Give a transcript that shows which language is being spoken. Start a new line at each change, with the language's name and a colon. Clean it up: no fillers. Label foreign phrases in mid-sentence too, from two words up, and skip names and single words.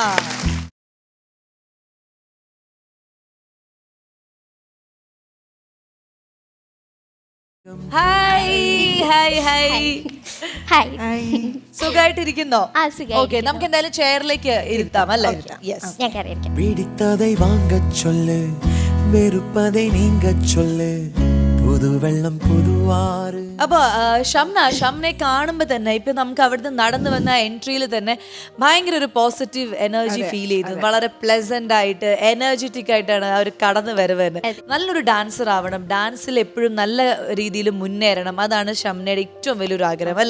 Malayalam: ഹായ് ഹായ് ഹായ് ഹായ്. സുഖമായിട്ടിരിക്കുന്നോ? ഓക്കെ, നമുക്ക് എന്തായാലും ചെയറിലേക്ക് ഇരുത്താം അല്ലേ? യെസ്.
Tamil: பிடித்ததை வாங்கச் சொல்லு, வெறுப்பதை நீங்கச் சொல்லு, புது வெள்ளம் புதுவாறு.
Malayalam: അപ്പൊ ഷംനെ കാണുമ്പോ തന്നെ ഇപ്പൊ നമുക്ക് അവിടുന്ന് നടന്നു വന്ന എൻട്രിയിൽ തന്നെ ഭയങ്കര ഒരു പോസിറ്റീവ് എനർജി ഫീൽ ചെയ്തു. വളരെ പ്ലസന്റ് ആയിട്ട് എനർജറ്റിക് ആയിട്ടാണ് അവർ കടന്നു വരവ് തന്നെ. നല്ലൊരു ഡാൻസർ ആവണം, ഡാൻസിൽ എപ്പോഴും നല്ല രീതിയിൽ മുന്നേറണം, അതാണ് ഷംനയുടെ ഏറ്റവും വലിയൊരു ആഗ്രഹം അല്ലേ?